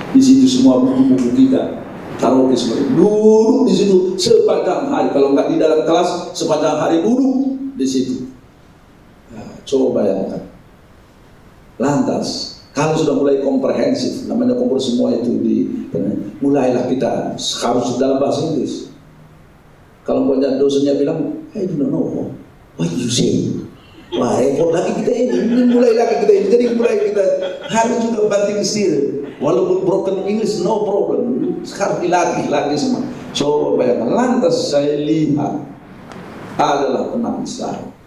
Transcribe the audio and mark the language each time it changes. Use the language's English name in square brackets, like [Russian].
[Indonesian] Di situ semua buku-buku kita taruh di sebelah, duduk di situ sepanjang hari. Kalau nggak di dalam kelas, sepanjang hari duduk di situ. Nah, coba bayangkan. Lantas, kalau sudah mulai komprehensif, namanya komprehensif semua itu mulailah kita harus dalam bahasa Inggris. Kalau banyak dosennya bilang, [English] I don't know what you say. [Indonesian] Wah, repot lagi kita ini, mulai lagi kita ini. Jadi mulai kita harus juga banting setir. Walaupun [English] broken English, no problem. [Indonesian] Sekarang dilatih lagi semua. Coba bayangkan. Lantas saya lihat adalah teman saya.